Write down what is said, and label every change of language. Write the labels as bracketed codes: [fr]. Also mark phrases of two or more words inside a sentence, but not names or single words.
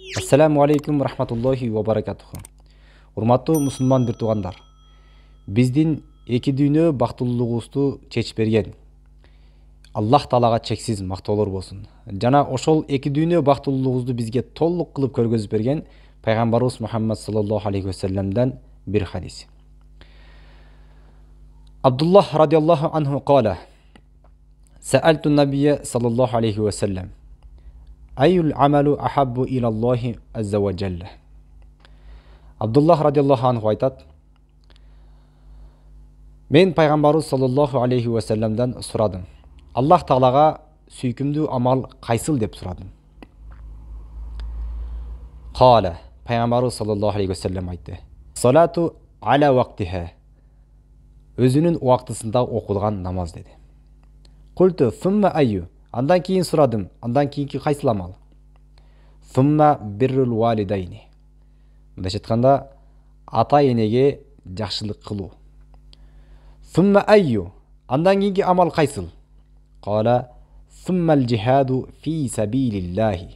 [ar] السلام عليكم ورحمة الله وبركاته. [ky] Урматтуу мусулман бир туугандар. Биздин эки дүйнө бактылуулугубузду чечип берген Аллах Таалага чексиз мактоолор болсун. Жана ошол эки дүйнө бактылуулугубузду бизге толук кылып көргөзүп берген пайгамбарыбыз Мухаммад [ar] صلى الله عليه و [ky] салламдан бир хадис. [ar] عبد الله رضي الله عنه قال: سألت النبي صلى الله عليه وسلم: أي العمل أحب إلى الله عز وجل. [ky] Абдуллах [ar] رضي الله عنه [ky] айтат: Мен пайгамбарыбыз [ar] صلى الله عليه و [ky] салламдан сурадым. Аллах Таалага сүйкүмдүү амал кайсыл деп сурадым. Кала, пайгамбарыбыз [ar] صلى الله عليه وسلم [ky] айтты: [ar] الصلاة على وقتها. [ky] Өзүнүн убактысында окулган намаз деди. [ar] قلت ثم أي. [ky] Андан кийин сурадым, андан кийинки кайсыл амал? [ar] ثم بر الوالدين. [ky] Мындайча айтканда, ата энеге жакшылык кылуу. [ar] ثم أي. [ky] Андан кийинки амал кайсыл? [ar] قال ثم الجهاد في سبيل الله.